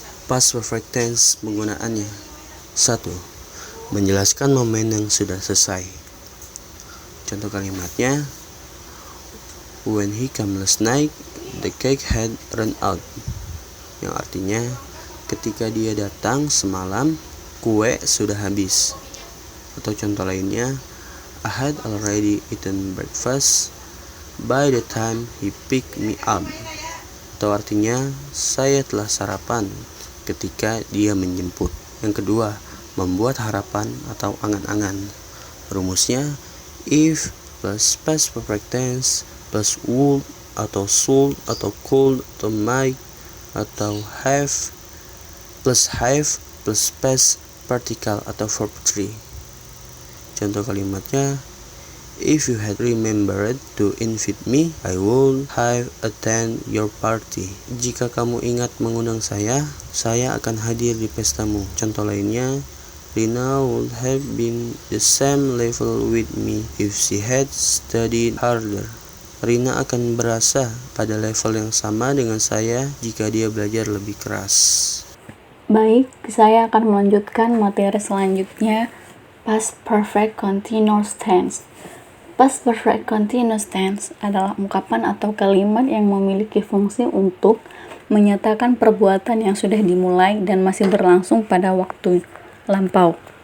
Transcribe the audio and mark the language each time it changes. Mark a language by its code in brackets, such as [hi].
[id] Past perfect tense penggunaannya. 1. Menjelaskan momen yang sudah selesai. Contoh kalimatnya, [en] when he came last night, the cake had run out. [id] Yang artinya, ketika dia datang semalam, kue sudah habis. Atau contoh lainnya, [en] I had already eaten breakfast by the time he picked me up. [id] Atau artinya, saya telah sarapan ketika dia menjemput. Yang kedua, membuat harapan atau angan-angan. Rumusnya, if plus past perfect tense plus would atau should atau could atau might atau have plus past particle atau verb 3. Contoh kalimatnya, [en] if you had remembered to invite me, I would have attend your party. [id] Jika kamu ingat mengundang saya akan hadir di pestamu. Contoh lainnya, [en] Rina would have been the same level with me if she had studied harder. [id] Rina akan berasa pada level yang sama dengan saya jika dia belajar lebih keras. Baik, saya akan melanjutkan materi selanjutnya, past perfect continuous tense. Past perfect continuous tense adalah ungkapan atau kalimat yang memiliki fungsi untuk menyatakan perbuatan yang sudah dimulai dan masih berlangsung pada waktu lampau.